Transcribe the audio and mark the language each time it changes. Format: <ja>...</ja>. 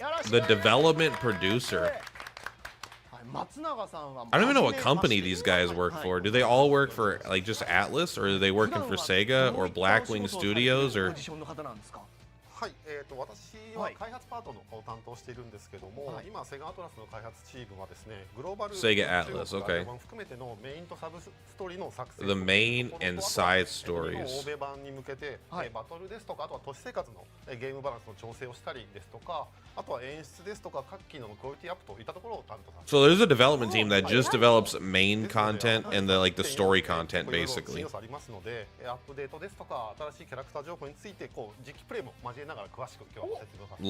<en>The development producer. I don't even know what company these guys work for. Do they all work for like just Atlas, or are they working for Sega or Blackwing Studios, or?</en> <ja>はい、私は開発パートの方を担当しているんですけども、今セガアトラスの開発チームはですね、グローバル</ja> <en>Sega Atlas, okay.</en> <ja>含めてのメインとサブストーリーの作成、</ja> <en>The main and side stories.</en> <ja>欧米版に向けて、バトルですとか、あとは都市生活のゲームバランスの調整をしたりですとか、あとは演出ですとか各機能のクオリティアップといったところを担当させて。</ja> <en>So there's a development team that just develops main content and the like the story content basically.</en> <ja>ありますので、アップデートですとか新しいキャラクター情報についてこう実機プレイも交えながら詳しく今日は説明させて。</ja>